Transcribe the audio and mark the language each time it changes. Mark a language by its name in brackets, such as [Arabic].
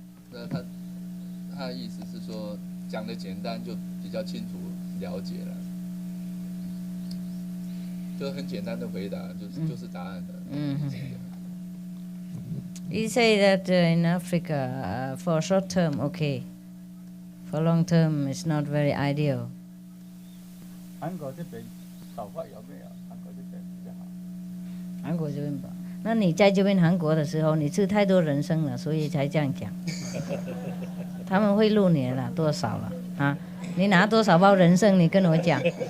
[Chinese] 那他的意思是说，讲的简单就比较清楚了解了，就很简单的回答，就是答案的。 [English] He say that in Africa, for short term, okay. For long term, it's not very ideal. [Chinese] 韩国这边手法有没有？韩国这边比较好。韩国这边吧，那你在这边韩国的时候，你吃太多人参了，所以才这样讲。他们会录你了，多少了啊？你拿多少包人参？你跟我讲。